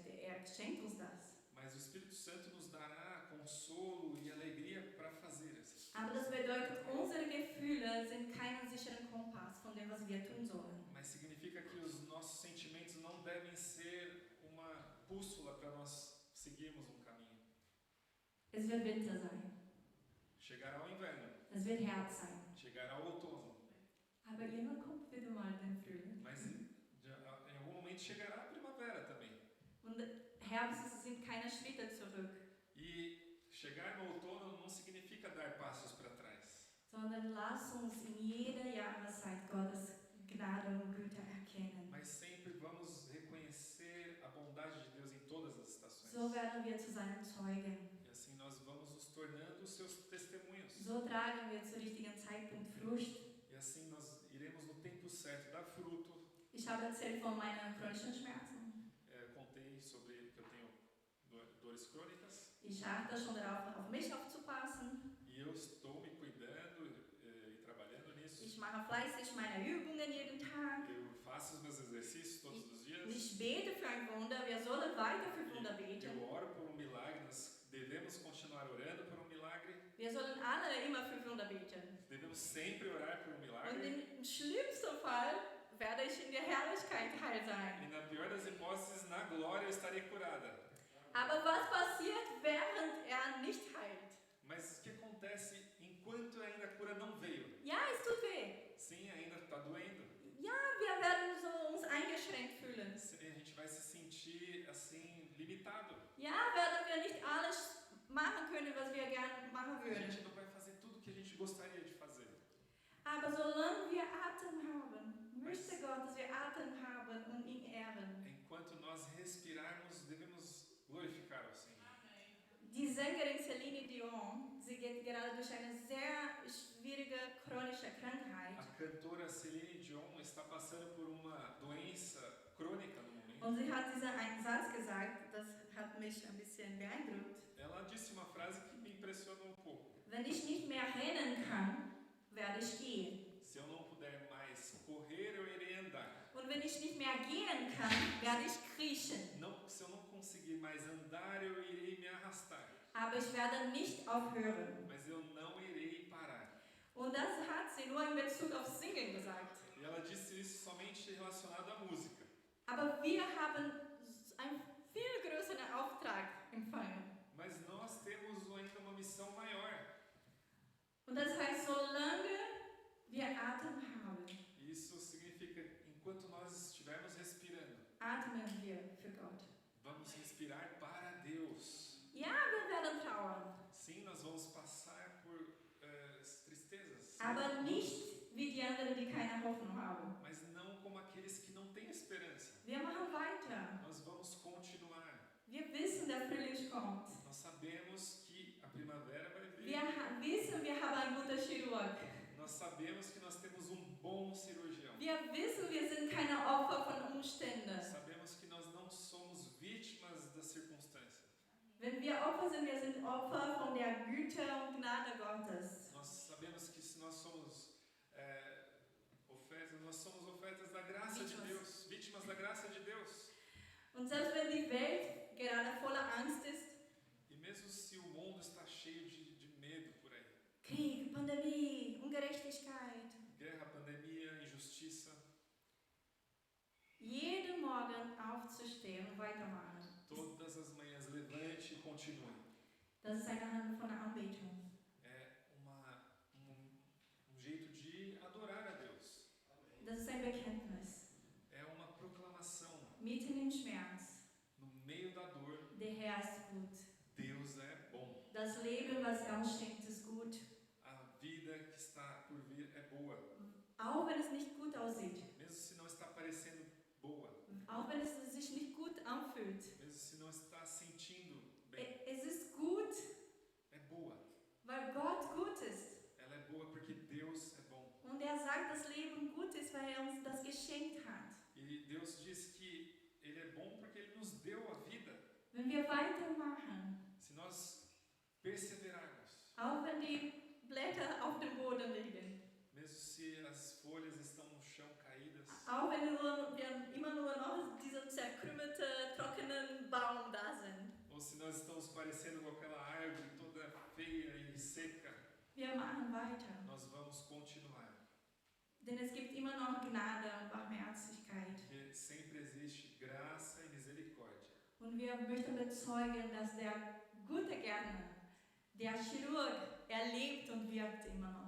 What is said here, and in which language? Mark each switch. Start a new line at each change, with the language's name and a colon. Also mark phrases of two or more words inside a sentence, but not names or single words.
German: Er schenkt uns das.
Portuguese: Mas o Espírito Santo nos dará consolo e alegria para fazer essas
German: Aber das
Portuguese: coisas.
German: bedeutet, unsere Gefühle sind keinen sicheren Kompass von dem, was wir tun sollen.
Portuguese: Mas significa que os nossos sentimentos não devem ser uma bússola para nós seguirmos um caminho.
German: Es wird Winter sein.
Portuguese: Chegará o inverno,
German: Es wird Herbst sein.
Portuguese: chegará o outono,
German: Aber irgendwann kommt wieder mal der Frühling.
Portuguese: mas em algum momento chegará a primavera também.
German: Und Herbst sind keine Schritte zurück,
Portuguese: E chegar no outono não significa dar passos para trás,
German: sondern lass uns in jeder Jahreszeit Gottes Gnade und Güte erkennen.
Portuguese: mas sempre vamos reconhecer a bondade de Deus em todas as estações.
German: So werden wir zu seinen Zeugen.
Portuguese: E assim nós vamos nos tornando os seus testemunhos.
German: So tragen wir zu richtigen Zeitpunkt Frucht.
Portuguese: E assim nós iremos no tempo certo dar fruto.
German: Ich habe erzählt von meinen chronischen Schmerzen.
Portuguese: Contei sobre que eu tenho dores crônicas.
German: Ich achte schon darauf, auf mich aufzupassen.
Portuguese: E eu estou me cuidando e trabalhando nisso.
German: Ich mache fleißig meine Übungen jeden Tag.
Portuguese: Eu faço os meus exercícios todos os dias.
German: Ich bete für ein Wunder. Wir sollen weiter für Wunder
Portuguese: Eu
German: beten.
Portuguese: oro por um milagre nas devemos continuar orando por um milagre.
German: Wir sollen alle immer für Wunder beten.
Portuguese: Devemos sempre orar por um
German: Und
Portuguese: milagre.
German: im schlimmsten Fall werde ich in der Herrlichkeit heil sein.
Portuguese: E na pior das hipóteses, na glória eu estarei curada.
German: Aber was passiert, während er nicht heilt?
Portuguese: Mas o que acontece enquanto ainda a cura não veio?
German: Ja, es tut weh.
Portuguese: Sim, ainda está doendo.
German: Ja, wir werden so uns eingeschränkt fühlen.
Portuguese: A gente vai se sentir assim, limitado.
German: Ja, werden wir nicht alles machen können, was wir gerne machen
Portuguese: A
German: würden.
Portuguese: gente não vai fazer tudo o que a gente gostaria de fazer.
German: Aber solange wir Atem haben, möchte Gott, dass wir Atem haben und ihn ehren.
Portuguese: Enquanto nós respirarmos, devemos glorificar ao Senhor.
German: Die Sängerin Celine Dion, sie geht gerade durch eine sehr schwierige chronische Krankheit.
Portuguese: A cantora Celine Dion está passando por uma doença crônica no momento.
German: Und sie hat diesen einen Satz gesagt, das hat mich ein bisschen beeindruckt.
Portuguese: Ela disse uma frase que me impressionou um pouco.
German: Wenn ich nicht mehr rennen kann, werde ich gehen.
Portuguese: Se eu não puder mais correr, eu irei andar.
German: Und wenn ich nicht mehr gehen kann, werde ich kriechen.
Portuguese: Não, se eu não conseguir mais andar, eu irei me arrastar.
German: Aber ich werde nicht aufhören.
Portuguese: Mas eu não irei parar.
German: Und das hat sie nur in Bezug auf Singen gesagt.
Portuguese: E ela disse isso somente relacionado à música.
German: Aber wir haben einen viel größeren Auftrag empfangen.
Portuguese: Mas nós temos ainda uma missão maior.
German: Und das heißt, solange wir Atem haben,
Portuguese: E isso significa, enquanto nós estivermos respirando,
German: atmen wir für Gott.
Portuguese: vamos respirar para Deus.
German: Ja, wir werden trauern,
Portuguese: Sim, nós vamos passar por tristezas.
German: aber nicht wie die anderen, die keine Hoffnung haben.
Portuguese: Mas não como aqueles que não têm esperança.
German: Wir machen weiter.
Portuguese: Nós vamos continuar.
German: Wir wissen, der Frühling kommt.
Portuguese: Nós sabemos que a primavera vai vir.
German: Wir wissen, wir haben einen guten Chirurg.
Portuguese: Nós sabemos que nós temos um bom cirurgião.
German: Wir wissen, wir sind keine Opfer von Umständen.
Portuguese: Sabemos que nós não somos vítimas das circunstâncias.
German: Wenn wir Opfer sind, wir sind Opfer von der Güte und Gnade Gottes.
Portuguese: Nós sabemos que se nós somos ofertas, nós somos ofertas da graça de Deus, vítimas da graça de Deus.
German: Und selbst wenn die Welt gerade voller Angst ist,
Portuguese: E mesmo se o mundo está cheio de medo por aí,
German: Krieg, Pandemie, Ungerechtigkeit,
Portuguese: guerra, pandemia, injustiça,
German: jeden Morgen aufzustehen und weitermachen,
Portuguese: todas as manhãs levante e continue.
German: das ist eine Hand von der Anbetung.
Portuguese: É um jeito de adorar a Deus.
German: Das ist ein Bekenntnis.
Portuguese: É uma proclamação.
German: Mitten im Schmerz,
Portuguese: No meio da dor,
German: der Herr ist gut.
Portuguese: Deus é bom.
German: Das Leben, was er uns schenkt, ist gut.
Portuguese: A vida que está por vir é boa.
German: Auch wenn es nicht gut aussieht.
Portuguese: Mesmo se não está parecendo boa.
German: Auch wenn es sich nicht gut anfühlt.
Portuguese: Mesmo se não está sentindo bem.
German: Es ist gut,
Portuguese: É boa.
German: weil Gott gut ist.
Portuguese: Ela é boa porque Deus é bom.
German: Und er sagt, das Leben gut ist, weil er uns das geschenkt hat.
Portuguese: E Deus diz que Ele é bom porque Ele nos deu a vida.
German: Wenn wir weitermachen,
Portuguese: Se nós perseverarmos,
German: auch wenn die Blätter auf dem Boden liegen,
Portuguese: mesmo se as folhas estão no chão caídas,
German: auch wenn wir immer nur noch dieser zerkrümmelte, trockenen Baum da sind,
Portuguese: ou se nós estamos parecendo com aquela árvore toda feia e seca,
German: wir machen weiter.
Portuguese: nós vamos continuar.
German: Denn es gibt immer noch Gnade und Barmherzigkeit.
Portuguese: Porque sempre existe graça e misericórdia.
German: Und wir möchten bezeugen, dass der gute Gärtner, der Chirurg, er lebt und wirkt immer noch.